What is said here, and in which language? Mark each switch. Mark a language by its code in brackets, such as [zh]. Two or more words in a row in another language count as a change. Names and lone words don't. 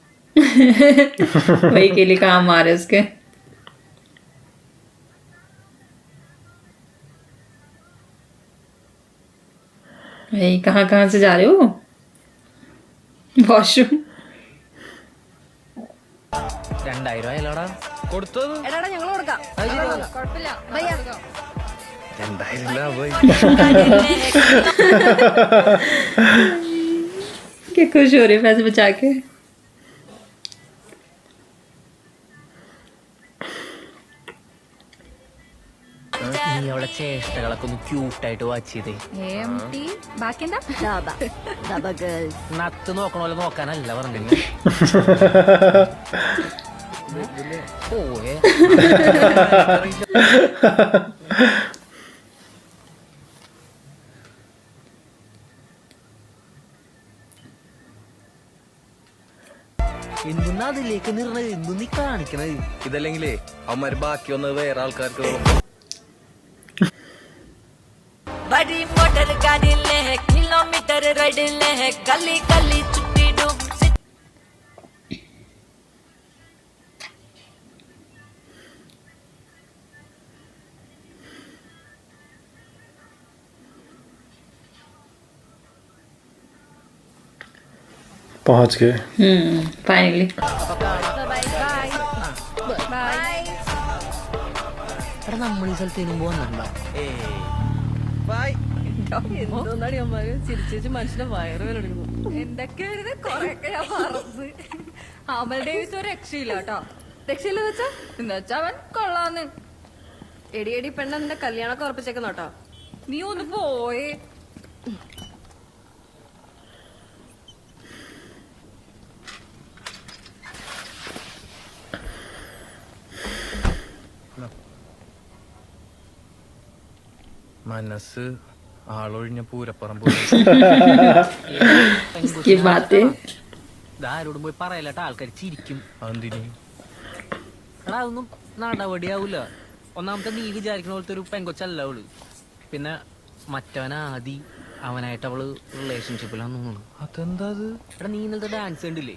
[hi] वही के लिए काम आ रहे उसके। भाई कहाँ कहाँ से जा रहे हो? वॉशरूम। [ml] 2000 ആയാലോടാ കൊടുത്തത് എടാ ഞങ്ങൾ കൊടുക്കാം കുഴപ്പമില്ല ഭയ്യ 2000 ലാഭമായി. [hi] क्या खुश हो रहे हो पैसे बचा के। [ml] നീ അവളെ ചേഷ്ടകളൊക്കെ ഒന്ന് ക്യൂട്ടായിട്ട് വാച്ച് ചെയ്തേ. ബാക്കിയെന്താ നത്ത് നോക്കണ പോലെ നോക്കാനല്ല പറഞ്ഞു. പോയേ എന്തുന്നാ അതിലേക്ക് നിർണത്? എന്തു നീ കാണിക്കണത്? ഇതല്ലെങ്കിലേ അവന്മാര് ബാക്കി വന്നത് വേറെ ആൾക്കാർക്ക് തോന്നും. बड़ी मोटर गाड़ी ले किलोमीटर रेड ले गली गली छुट्टी डूब [hi] पहुंच गए। फाइनली। [ml] എടാ നമ്മൾ ഈ സ്ഥലത്തേനും പോകുന്നുണ്ടോ? ബൈ. എന്തോന്നാടി അമ്മമാര് ചിരിച്ചു മനുഷ്യന്റെ വയറ് വിലെടുക്കുന്നു. എന്തൊക്കെയായിരുന്നു കൊറേയൊക്കെ ഞാൻ പറഞ്ഞത്. അമൽ ഡേവിസ് ഒരു രക്ഷയില്ല കേട്ടോ. രക്ഷയില്ലെന്ന് വെച്ചാ എന്നുവെച്ചാ അവൻ കൊള്ളാന്ന്. എടി പെണ്ണ നിന്റെ കല്യാണമൊക്കെ ഉറപ്പിച്ചേക്കുന്നു കേട്ടോ. നീ ഒന്ന് പോയേ. മനസ്സ് ആളൊഴിഞ്ഞ പൂരപ്പറമ്പ്. [hi] ये बातें [ml] ഇതാരോടും പോയി പറയലട്ടാ, ആൾക്കാർ ചിരിക്കും. അതെന്തിന്? എടാ അതൊന്നും നടപടിയാവൂല. ഒന്നാമത്തെ നീ വിചാരിക്കുന്ന പോലത്തെ ഒരു പെങ്കൊച്ചല്ല അവള്. പിന്നെ മറ്റവനാദി അവനായിട്ട് അവള് റിലേഷൻഷിപ്പിലാന്ന് തോന്നുന്നു. അതെന്താ അത്? എടാ നീ ഇന്നലത്തെ ഡാൻസ് കണ്ടില്ലേ?